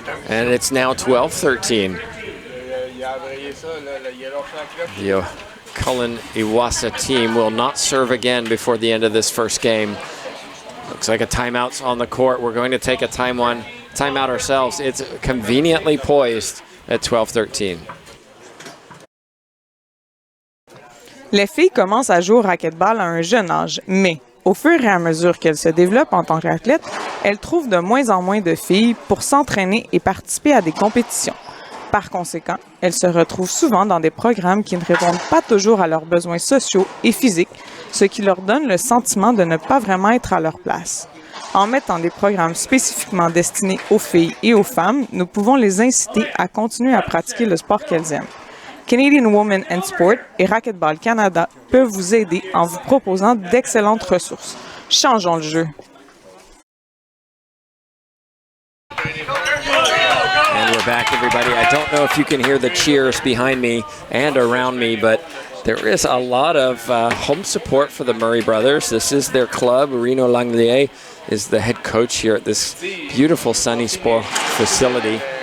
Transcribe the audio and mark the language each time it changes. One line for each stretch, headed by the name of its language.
English: And it's now 12-13. The Cullen Iwaasa team will not serve again before the end of this first game. Looks like a timeout's on the court. We're going to take a timeout ourselves. It's conveniently poised at 12-13.
French: Les filles commencent à jouer au racquetball à un jeune âge, mais au fur et à mesure qu'elles se développent en tant qu'athlètes, elles trouvent de moins en moins de filles pour s'entraîner et participer à des compétitions. Par conséquent, elles se retrouvent souvent dans des programmes qui ne répondent pas toujours à leurs besoins sociaux et physiques, ce qui leur donne le sentiment de ne pas vraiment être à leur place. En mettant des programmes spécifiquement destinés aux filles et aux femmes, nous pouvons les inciter à continuer à pratiquer le sport qu'elles aiment. Canadian Women in Sport et Racquetball Canada peuvent vous aider en vous proposant d'excellentes ressources. Changeons le jeu.
English: And we're back, everybody. I don't know if you can hear the cheers behind me and around me, but there is a lot of home support for the Murray brothers. This is their club. Reno Langlier is the head coach here at this beautiful Sani Sport facility.